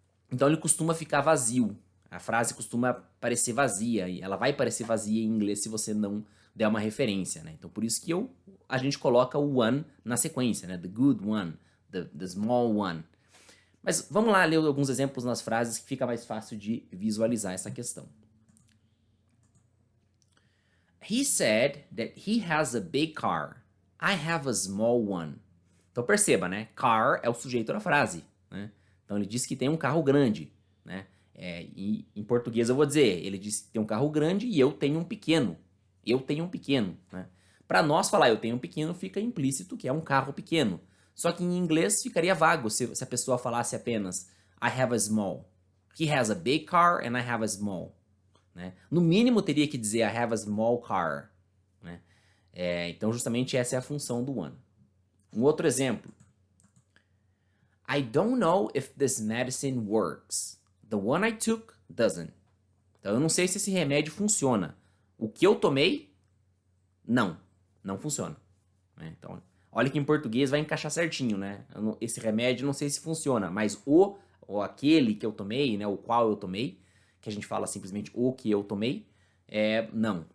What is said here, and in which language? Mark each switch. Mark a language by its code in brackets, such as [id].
[pt] Então, ele costuma ficar vazio. A frase costuma parecer vazia, e ela vai parecer vazia em inglês se você não der uma referência, né? Então, por isso que a gente coloca o one na sequência, né? [en] The good one, the small one. [pt] Mas vamos lá ler alguns exemplos nas frases que fica mais fácil de visualizar essa questão. [en] He said that he has a big car. I have a small one. [pt] Então perceba, né? Car é o sujeito da frase, né? Então ele disse que tem um carro grande, né? E em português eu vou dizer, ele disse que tem um carro grande e eu tenho um pequeno. Eu tenho um pequeno, né? Para nós falar eu tenho um pequeno fica implícito que é um carro pequeno. Só que em inglês ficaria vago se a pessoa falasse apenas [en] I have a small. He has a big car and I have a small. [pt] Né? No mínimo teria que dizer [en] I have a small car. [pt] Né? Então justamente essa é a função do one. Um outro exemplo. [en] I don't know if this medicine works. The one I took doesn't. [pt] Então eu não sei se esse remédio funciona. O que eu tomei, não funciona. Né? Então, olha que em português vai encaixar certinho, né? Esse remédio não sei se funciona, mas ou aquele que eu tomei, né? O qual eu tomei, que a gente fala simplesmente o que eu tomei, não.